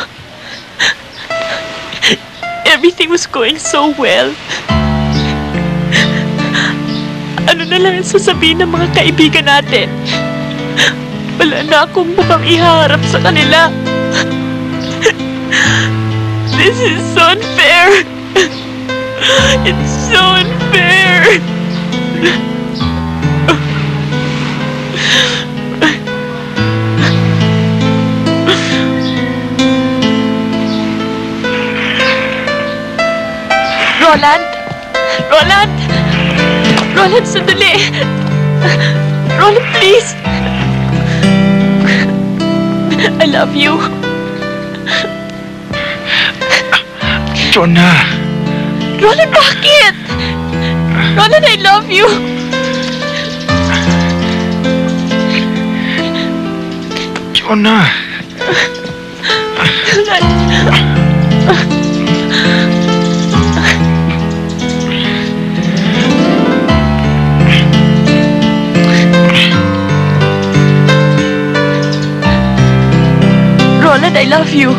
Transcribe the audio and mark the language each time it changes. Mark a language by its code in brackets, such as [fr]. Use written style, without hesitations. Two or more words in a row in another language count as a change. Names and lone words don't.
[en] Everything was going so well. [tl] Ano na lang ang sasabihin ng mga kaibigan natin? Wala na akong mukhang iharap sa kanila. [en] This is so unfair. It's so unfair. Roland! [tl] Roland! Roland, sandali! [en] Roland, please! I love you. Jonah! [tl] Roland, bakit? Roland, [en] I love you. Jonah! Roland! Roland, I love you.